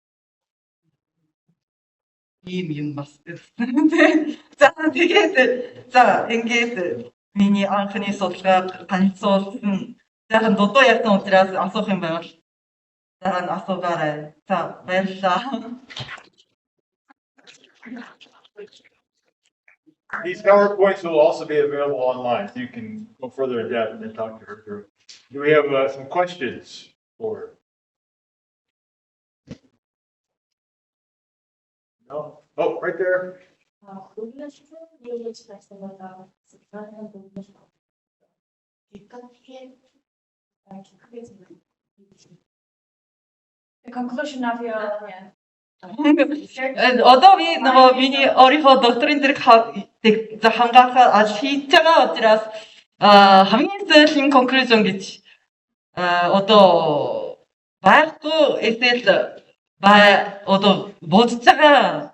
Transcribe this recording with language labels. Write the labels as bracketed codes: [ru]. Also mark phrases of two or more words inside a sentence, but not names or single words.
[mn] Ийм юм бас гэсэн. За тэгээд за ингээд миний анхны судалгаа танилцуулсан. Захан додоо явсан учраас асуух юм байвал дараа нь асуугаарай. За баярлалаа. [en] These PowerPoints will also be available online, so you can go further in depth and then talk to her through. Do we have some questions for her? No? Oh, right there. The conclusion of your [mn] Одоо би нөгөө миний өөрийнхөө докторийн зэрэг хангаахаар ажил хийж байгаа учраас хамгийн сүүлийн conclusion гэж одоо байхгүй эсвэл одоо бодож байгаа.